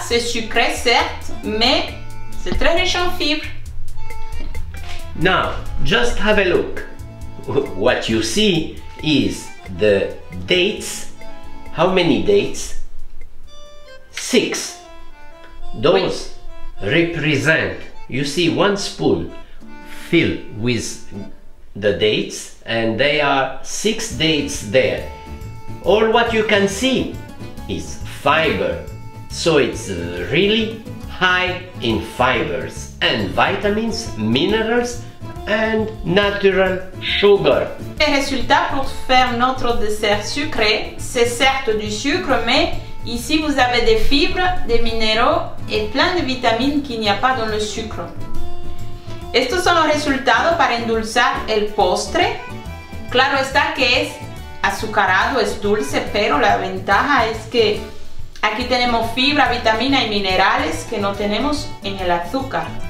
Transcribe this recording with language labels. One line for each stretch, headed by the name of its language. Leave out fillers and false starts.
French: C'est sucré certes, mais c'est très riche en fibres.
English: Now, just have a look. What you see is the dates. How many dates? 6. Those represent, you see, 1 spoon filled with the dates, and there are 6 dates there. All what you can see is fiber, so it's really high in fibers and vitamins, minerals and natural sugar.
French: Les résultats pour faire notre dessert sucré, c'est certes du sucre, mais ici vous avez des fibres, des minéraux et plein de vitamines qu'il n'y a pas dans le sucre.
Spanish: Estos son los resultados para endulzar el postre. Claro está que es azucarado, es dulce, pero la ventaja es que aquí tenemos fibra, vitamina y minerales que no tenemos en el azúcar.